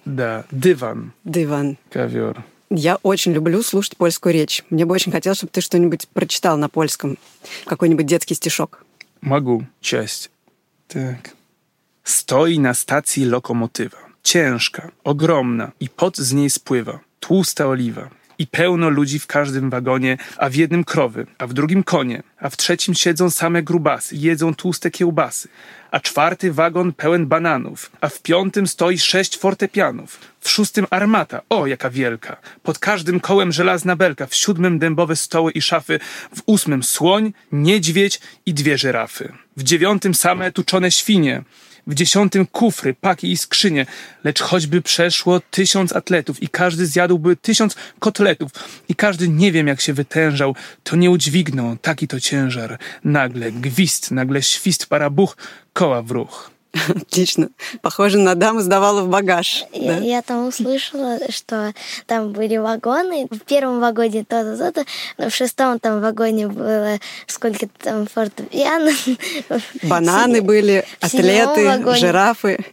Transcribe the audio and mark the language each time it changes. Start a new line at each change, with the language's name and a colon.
Russian: Да, диван. Диван. Ковер. Я очень люблю слушать польскую речь. Мне бы очень хотелось, чтобы ты что-нибудь прочитал на польском. Какой-нибудь детский стишок. Могу. Часть. Так.
Polish: Стой на стации локомотива. Ciężka,
Russian: огромна. И пот
Polish: z niej spływa. Tłusta oliwa. I pełno ludzi w każdym wagonie, a w jednym krowy, a w drugim konie, a w trzecim siedzą same grubasy, jedzą tłuste kiełbasy, a czwarty wagon pełen bananów, a w piątym stoi sześć fortepianów, w szóstym armata, o jaka wielka, pod każdym kołem żelazna belka, w siódmym dębowe stoły i szafy, w ósmym słoń, niedźwiedź i dwie żyrafy, w dziewiątym same tuczone świnie, w dziesiątym kufry, paki i skrzynie, lecz choćby przeszło tysiąc atletów i każdy zjadłby tysiąc kotletów i każdy nie wiem jak się wytężał, to nie udźwignął taki to ciężar. Nagle gwizd, nagle świst, para buch, koła w ruch.
Russian: Отлично. Похоже на даму сдавала в багаж. Да? Я там услышала, что там были вагоны. В первом вагоне то-то, то-то. В шестом там вагоне было сколько-то там фортепиано. Бананы были, атлеты, жирафы.